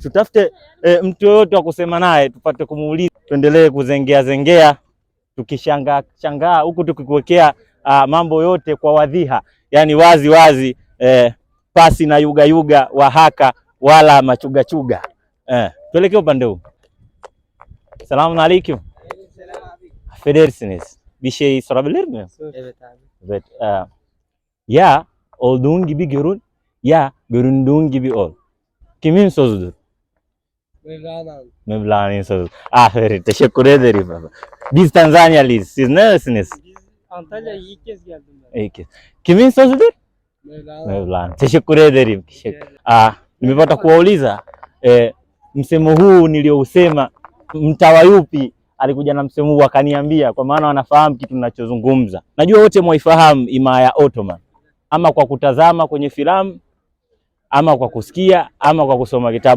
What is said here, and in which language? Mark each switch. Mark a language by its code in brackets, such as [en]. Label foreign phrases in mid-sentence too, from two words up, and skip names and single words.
[sw] Tutafute mtu yoyote wa kusema naye tupate kumuuliza, tuendelee kuzengea zengea tukishangaa huku tukikuwekea mambo yote kwa wadhiha, yani wazi wazi, pasi na yuga yuga wahaka wala machuga chuga. Tuelekee upande huu. [tr] Selamun aleyküm. Affedersiniz. Bir şey sorabilir miyim? Evet abi. Evet. Ya olduğun gibi görün, ya göründüğün gibi ol. Kimin sözüdür? Mevlana'nın. Mevlana'nın sözü. Aferin. Teşekkür ederim baba. Biz Tanzanyalıyız. Siz neresiniz? Biz Antalya'ya ilk kez geldim ben. İyi ki. Kimin sözüdür? Mevlana. Mevlana. Teşekkür ederim. [sw] Nimepata kuwauliza msemo huu niliousema, mtawa yupi alikuja na msemo huu akaniambia, kwa maana wanafahamu kitu ninachozungumza. Najua wote mwaifahamu himaya ya Ottoman, ama kwa kutazama kwenye filamu, ama kwa kusikia, ama kwa kusoma kitabu.